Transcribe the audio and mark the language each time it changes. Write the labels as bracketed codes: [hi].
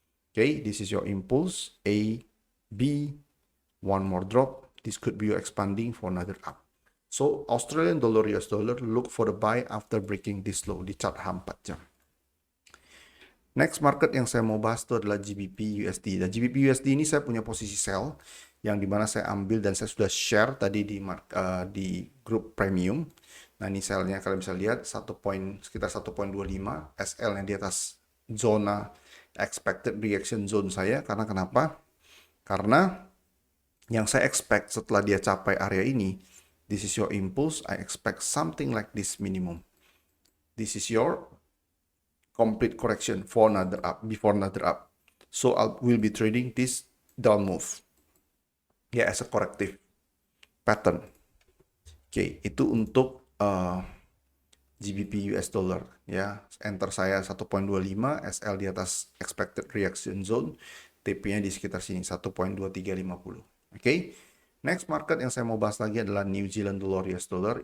[en] Okay, this is your impulse, A, B, one more drop. This could be your expanding for another up. So, Australian dollar, US dollar, look for the buy after breaking this low di chart H4 jam. [id] Next market yang saya mau bahas itu adalah GBP USD. Dan GBP USD ini saya punya posisi sell yang dimana saya ambil dan saya sudah share tadi di grup premium. Nah, ini sellnya kalian bisa lihat sekitar 1.25, SL yang di atas zona expected reaction zone saya. Karena kenapa? Karena yang saya expect setelah dia capai area ini, this is your impulse, I expect something like this minimum. [en] This is your complete correction for another up, before another up. So I will be trading this down move. Ya, as a corrective pattern. [id] Oke, itu untuk GBP US dollar ya. Enter saya 1.25, SL di atas expected reaction zone, TP-nya di sekitar sini 1.2350. Oke. Next market yang saya mau bahas lagi adalah New Zealand dollar US dollar.